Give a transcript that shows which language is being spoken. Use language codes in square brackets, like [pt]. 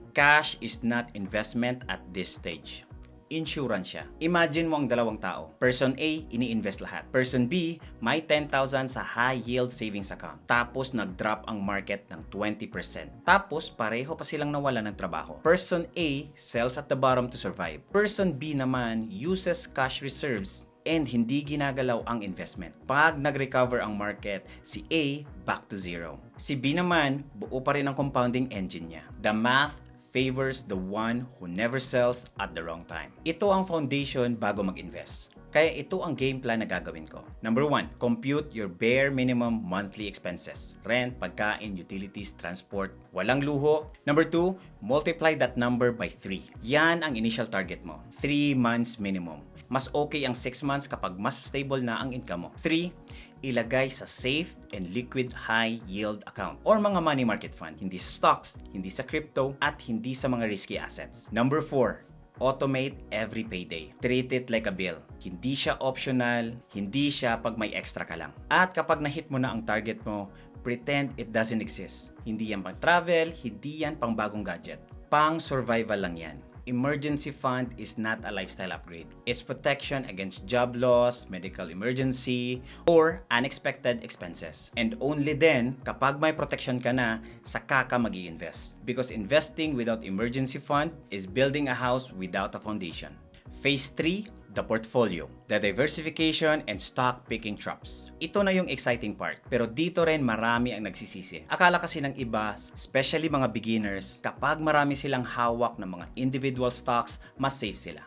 [en] Cash is not investment at this stage. [tl] Insurance siya. Imagine mo ang dalawang tao. Person A, ini-invest lahat. Person B, may 10,000 sa high yield savings account. Tapos nag-drop ang market ng 20%. Tapos pareho pa silang nawalan ng trabaho. [en] Person A sells at the bottom to survive. Person B naman uses cash reserves and [tl] hindi ginagalaw ang investment. Pag nag-recover ang market, si A back to zero. Si B naman, buo pa rin ang compounding engine niya. [en] The math favors the one who never sells at the wrong time. [tl] Ito ang foundation bago mag-invest. Kaya ito ang game plan na gagawin ko. [en] Number 1, compute your bare minimum monthly expenses. Rent, pagkain, utilities, transport, walang luho. Number 2, multiply that number by 3. [tl] Yan ang initial target mo. [en] 3 months minimum. [tl] Mas okay ang 6 months kapag mas stable na ang income mo. [en] 3, [tl] ilagay sa [en] safe and liquid high yield account or mga money market fund. [tl] Hindi sa stocks, hindi sa crypto, at hindi sa mga risky assets. [en] Number 4, automate every payday. Treat it like a bill. [tl] Hindi siya optional, hindi siya pag may extra ka lang. At kapag na-hit mo na ang target mo, [en] pretend it doesn't exist. [tl] Hindi yan pang travel, hindi yan pang bagong gadget. Pang survival lang yan. [en] Emergency fund is not a lifestyle upgrade. It's protection against job loss, medical emergency, or unexpected expenses. And only then, [tl] kapag may protection ka na, saka ka mag-i-invest. [en] Because investing without emergency fund is building a house without a foundation. Phase 3, the portfolio, the diversification and stock picking traps. [tl] Ito na yung exciting part. Pero dito rin marami ang nagsisisi. Akala kasi ng iba, especially mga beginners, kapag marami silang hawak ng mga individual stocks, mas safe sila.